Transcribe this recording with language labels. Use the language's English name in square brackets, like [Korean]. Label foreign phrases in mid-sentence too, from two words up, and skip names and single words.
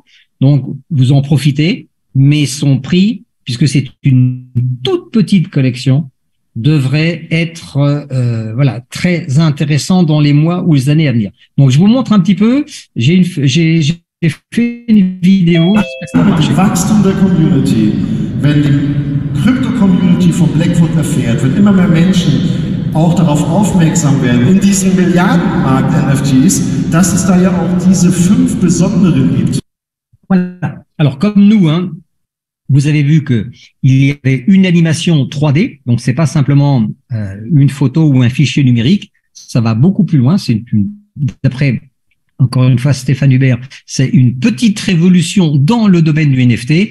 [French] Donc, vous en profitez. Mais son prix, puisque c'est une toute petite collection, devrait être voilà, très intéressant dans les mois ou les années à venir. Donc, je vous montre un petit peu. J'ai fait une vidéo. [German] Wachstum der Community, wenn die Krypto-Community von Blackfoot erfährt, wenn immer mehr Menschen auch darauf aufmerksam werden, in diesem Milliardenmarkt NFTs, dass es da ja auch diese 5 besonderen gibt. [French] Voilà. Alors, comme nous, hein, vous avez vu que il y avait une animation 3D, donc c'est pas simplement une photo ou un fichier numérique, ça va beaucoup plus loin. C'est d'après encore une fois Stéphane Hubert, c'est une petite révolution dans le domaine du NFT.